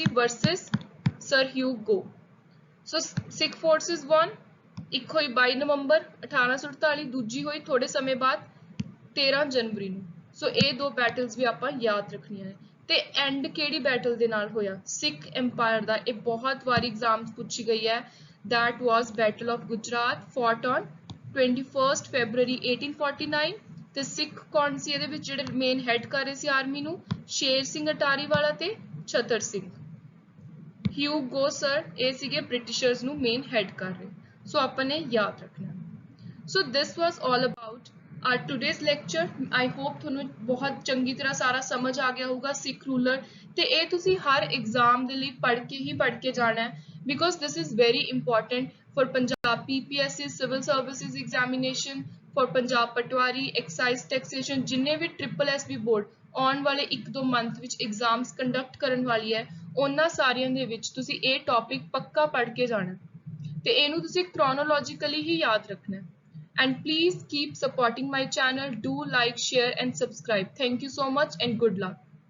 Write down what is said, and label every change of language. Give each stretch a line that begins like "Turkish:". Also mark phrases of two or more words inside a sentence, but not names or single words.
English: versus Sir Hugo. So Sikh forces won.
Punjabi: ਇੱਕ ਹੋਈ 22 ਨਵੰਬਰ 1848, ਦੂਜੀ ਹੋਈ ਥੋੜੇ ਸਮੇਂ ਬਾਅਦ 13 ਜਨਵਰੀ ਨੂੰ। ਸੋ ਇਹ 2 ਬੈਟਲਸ ਵੀ ਆਪਾਂ ਯਾਦ ਰੱਖਣੀਆਂ ਨੇ। ਤੇ ਐਂਡ ਕਿਹੜੀ ਬੈਟਲ ਦੇ ਨਾਲ ਹੋਇਆ? ਸਿੱਖ ਐਮਪਾਇਰ ਦਾ। ਇਹ ਬਹੁਤ ਵਾਰੀ ਐਗਜ਼ਾਮਸ ਪੁੱਛੀ ਗਈ ਹੈ।
English: that was Battle of Gujarat fought on 21st February 1849।
Punjabi: ਤੇ ਸਿੱਖ ਕੌਣ ਸੀ ਇਹਦੇ ਵਿੱਚ ਜਿਹੜੇ
English: main head
Punjabi: ਕਰ ਰਹੇ ਸੀ ਆਰਮੀ ਨੂੰ? ਸ਼ੇਰ ਸਿੰਘ ਅਟਾਰੀ ਵਾਲਾ ਤੇ ਛਤਰ ਸਿੰਘ। ਹਿਊਗੋ ਸਰ ਇਹ ਸੀਗੇ ਬ੍ਰਿਟਿਸ਼ਰਸ ਨੂੰ
English: main head
Punjabi: ਕਰ ਰਹੇ। ਸੋ ਆਪਾਂ ਨੇ ਯਾਦ ਰੱਖਣਾ।
English: so this was all about our today's lecture। I hope
Punjabi: ਤੁਹਾਨੂੰ ਬਹੁਤ ਚੰਗੀ ਤਰ੍ਹਾਂ ਸਾਰਾ ਸਮਝ ਆ ਗਿਆ ਹੋਊਗਾ ਸਿੱਖ ਰੂਲਰ। ਤੇ ਇਹ ਤੁਸੀਂ ਹਰ ਐਗਜ਼ਾਮ ਦੇ ਲਈ ਪੜ੍ਹ ਕੇ ਜਾਣਾ ਹੈ
English: because this is very important for Punjab PPSC civil services examination, for Punjab
Punjabi: ਪਟਵਾਰੀ,
English: excise taxation,
Punjabi: ਜਿੰਨੇ ਵੀ SSSB ਬੋਰਡ ਆਉਣ ਵਾਲੇ 1-2 ਮੰਥ ਵਿੱਚ
English: exams conduct
Punjabi: ਕਰਨ ਵਾਲੀ ਹੈ, ਉਹਨਾਂ ਸਾਰਿਆਂ ਦੇ ਵਿੱਚ ਤੁਸੀਂ ਇਹ ਟੌਪਿਕ ਪੱਕਾ ਪੜ੍ਹ ਕੇ ਜਾਣਾ ਤੇ ਇਹਨੂੰ ਤੁਸੀਂ chronologically ਹੀ ਯਾਦ ਰੱਖਣਾ।
English: And please keep supporting my channel. Do like, share and subscribe. Thank you so much and good luck.